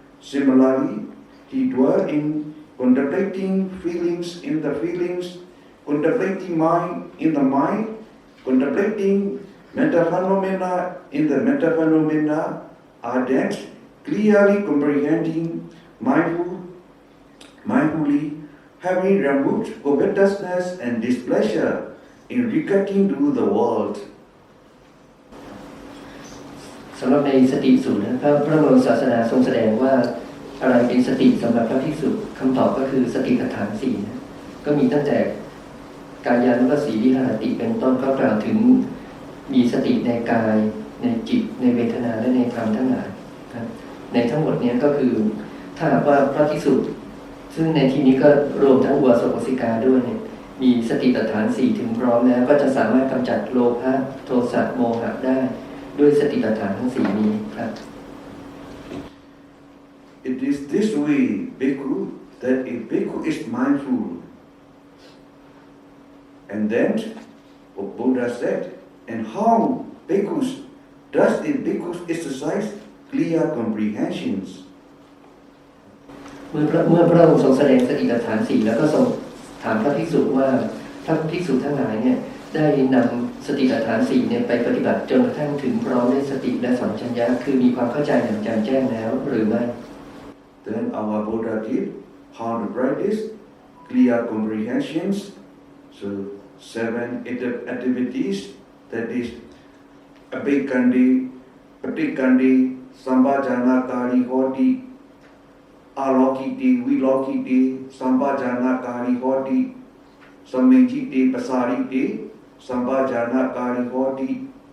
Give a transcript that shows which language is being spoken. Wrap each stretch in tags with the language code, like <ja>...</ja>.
<en>Similarly, he dwell in contemplating feelings in the feelings, contemplating mind in the mind, contemplating mental phenomena in the mental phenomena, ardent, clearly comprehending, mindfully, having removed covetousness and displeasure in regarding to the world.</en> <th>สำหรับในสติสูตรพระบรมศาสดาทรงแสดงว่าอะไรเป็นสติสำหรับพระภิกษุคำตอบก็คือสติปัฏฐานสี่นะก็มีตั้งแต่ กายานุปัสสีวิหารติเป็นต้นก็กล่าวถึงมีสติในกายในจิตในเวทนาและในธรรมทั้งหลายครับในทั้งหมดนี้ก็คือถ้าหากว่าพระภิกษุซึ่งในที่นี้ก็รวมทั้งอุบาสกอุบาสิกาด้วยเนี่ยมีสติปัฏฐานสี่ถึงพร้อมแล้วก็จะสามารถกำจัดโลภะโทสะโมหะได้ด้วยสติปัฏฐานทั้งสี่นี้ครับ</th> <en>It is this way, bhikkhu, that a bhikkhu is mindful. And then, what Buddha said, and how bhikkhus does a bhikkhu exercise clear comprehensions.</en> <th>เมื่อพระองค์ทรงแสดงสติปัฏฐานสี่แล้วก็ทรงถามพระภิกษุว่าพระภิกษุทั้งหลายเนี่ยได้นำสติปัฏฐานสี่เนี่ยไปปฏิบัติจนกระทั่งถึงพร้อมด้วยสติและสัมปชัญญะคือมีความเข้าใจอย่างแจ่มแจ้งแล้วหรือไม่</th> <en>Then our Buddha did how to practice clear comprehensions. So 7 activities, that is</en> <pi>Abhikandi, Patikandi, Sambhajanakari Hoti, Alokiti, Vilokiti, Sambhajanakari Hoti, Samejiti, Pasariti, Sambhajanakari Hoti,</pi>